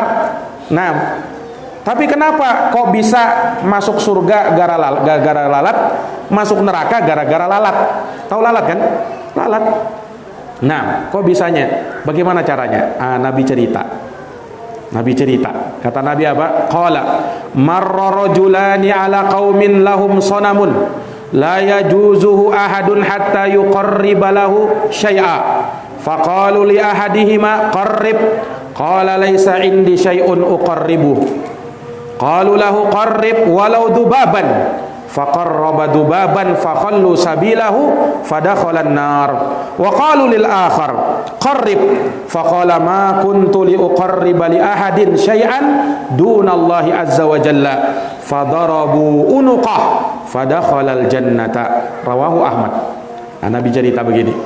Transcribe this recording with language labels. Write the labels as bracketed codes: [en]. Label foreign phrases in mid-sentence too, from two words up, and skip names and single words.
[id] Nah, tapi kenapa kok bisa masuk surga gara-gara lalat, masuk neraka gara-gara lalat? Tahu lalat kan? Lalat. Nah, kok bisanya? Bagaimana caranya? Nabi cerita. Kata Nabi apa? [ar] قال مر رجلان على قوم لهم صنم لا يجوزه أحد حتى يقرب له شيئا. فقالوا لأحدهما قرب. قال ليس عندي شيء أقربه. قالوا له قرب ولو ذبابا. فقرب ذبابا فخلوا سبيله فدخل النار. وقالوا للآخر قرب. فقال ما كنت لأقرب لأحد شيئا دون الله عز وجل. فضربوا عنقه فدخل الجنة. رواه أحمد. [id] Nah, Nabi cerita begini.